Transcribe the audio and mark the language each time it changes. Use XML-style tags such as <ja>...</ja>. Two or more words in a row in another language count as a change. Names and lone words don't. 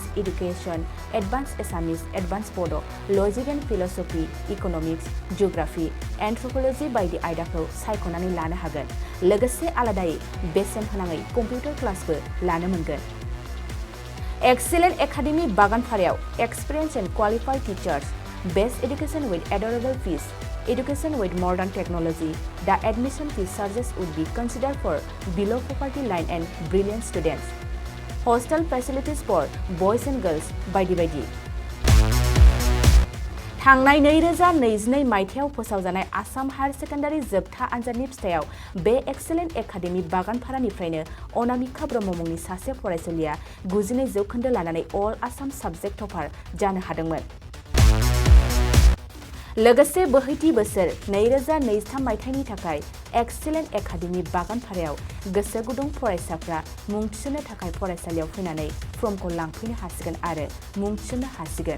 <en>Education Advance Assamese Advance Bodo Logic and Philosophy Economics Geography Anthropology</en> <brx>बायदि आयदाखौ सायख'नानै लानो हागोन लोगोसे आलादायै बेसेन होनाङै</brx> <en>computer classbo</en> <brx>लानो मोनगोन एक्सिलेन्ट एकाडेमि बागानफारायाव</brx> <en>experience and qualified teachers Best education with adorable fees, education with modern technology. The admission fee charges would be considered for below poverty line and brilliant students. Hostel facilities for boys and girls by the</en> <brx>थांनाय 2022 मायथाइयाव फोसावजानाय आसाम</brx> <en>Higher Secondary</en> <brx>जोबथा आनजादनि फिथायाव बे एक्सेलेन्ट एकाडेमि बागानपारानिफ्रायनो अनामिका ब्रह्म मुंनि सासे फरायसालिया 92 जौखोन्दो लानानै</brx> <en>All Assam subject topper</en> <brx>जानो हादोंमोन। लोगोसे बोहैथि बोसोर 2023 मायथाइनि थाखाय एक्सेलेन्ट एकाडेमि बागानपारायाव गोसो गुदुं फरायसाफ्रा मुं थिसननो थाखाय फरायसालियाव फैनानै फर्मखौ लांफैनो हासिगोन आरो मुं थिसननो हासिगोन।</brx>